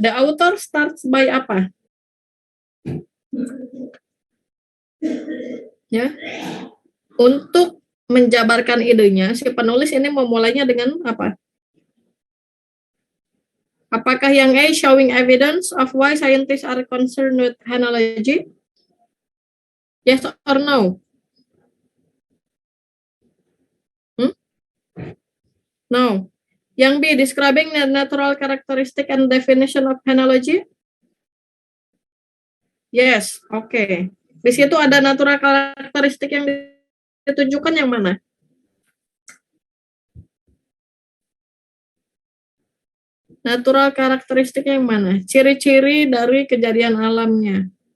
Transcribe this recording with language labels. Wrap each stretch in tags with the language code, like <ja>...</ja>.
<en>The author starts by apa?</en> <id>Ya. Untuk menjabarkan idenya, si penulis ini memulainya dengan apa? Apakah yang A,</id> <en>showing evidence of why scientists are concerned with phenology? Yes or no? No.</en> <id>Yang B,</id> <en>describing the natural characteristic and definition of phenology? Yes, oke.</en> <id>Di situ ada natural karakteristik yang ditunjukkan yang mana? Natural karakteristiknya yang mana? Ciri-ciri dari kejadian alamnya.</id>